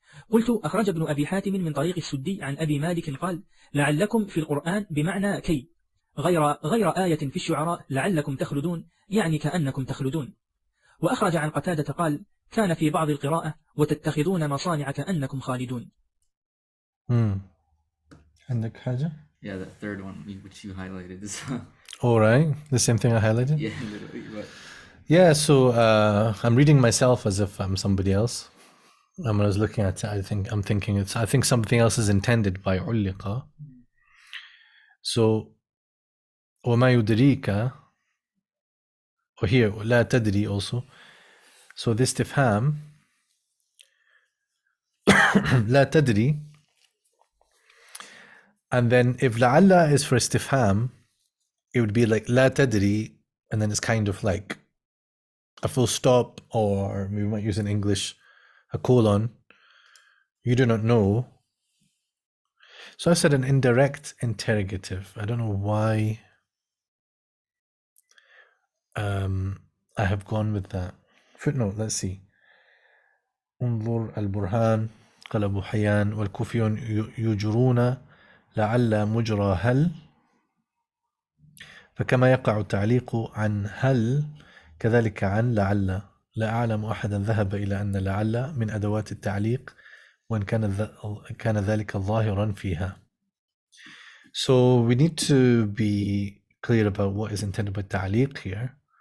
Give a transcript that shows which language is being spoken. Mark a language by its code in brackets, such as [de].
[ar] قلت: أخرج ابن أبي حاتم من طريق السدي عن أبي مالك قال لعلكم في القرآن بمعنى كي، غير آية في الشعراء لعلكم تخلدون يعني كأنكم تخلدون. وأخرج عن قتادة قال كان في بعض القراءة وتتخذون مصانع كأنكم خالدون. عندك حاجة؟ [en] Yeah, that third one which you highlighted is All right, the same thing I highlighted? yeah, literally, but Yeah, so I'm reading myself as if I'm somebody else. And when I was looking at it, I think something else is intended by علق. So [ar] وما يدريك, [en] or here [ar] لا تدري [en] also. So this istifham لا تدري, and then if لعل is for istifham, it would be like لا تدري, and then it's kind of like a full stop, or we might use in English a colon. You do not know. So I said an indirect interrogative. I don't know why I have gone with that. Footnote, let's see. [ar] انظر البرهان قال أبو حيان والكوفيون يجرون لعل مجرى هل، فكما يقع التعليق عن هل كذلك عن لعل. لا أعلم أحدا ذهب إلى أن لعل من أدوات التعليق وإن كان ذلك ظاهرا فيها. [en] So we need to be clear about what is intended by ta'liq here.